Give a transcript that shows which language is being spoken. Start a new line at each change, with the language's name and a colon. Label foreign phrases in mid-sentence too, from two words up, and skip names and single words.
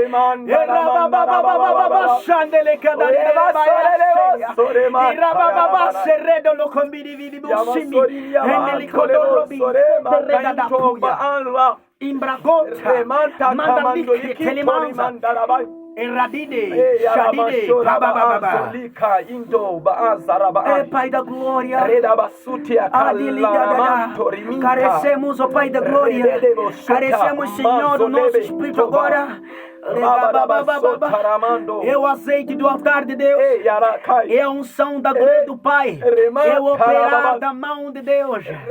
Portuguese: Erababa shandele kadare baya. Irababa seredo lo kombidi vidi busimi. Endeli kodorobi. Imbragota, mandamike, telemanza, Eradide, Shadide, Baba, Pai da glória, carecemos, ó Pai da glória, carecemos, Senhor, do nosso espírito agora. É o azeite do altar de Deus, é a unção da glória do Pai, é o operar da mão de Deus.